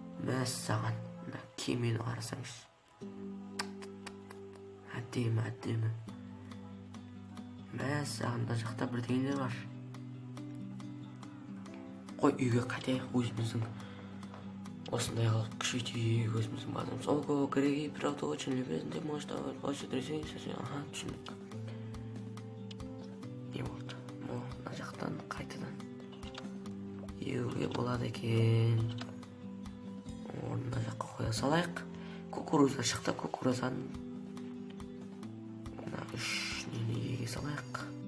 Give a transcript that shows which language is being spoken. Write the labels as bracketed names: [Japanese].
[Kazakh] Мәссаған, мына кемені қарасаңыз. Әдемі. Мәссаған, мына жақта бірдеңелер бар. Қой, үйге қайтайық, өзіміздің осындай қылып күшейтейік өзіміздің базамыз. [Russian] Ого, Греги, правда, очень любезный, ты можешь давать больше друзей. [Kazakh] Ага, түсіндік. Не болды? Мына жақтан қайтадан еуге болады екен. Мына жаққа қоя салайық. Кукуруза шықты, кукурузаны мына 3 нені еге салайық.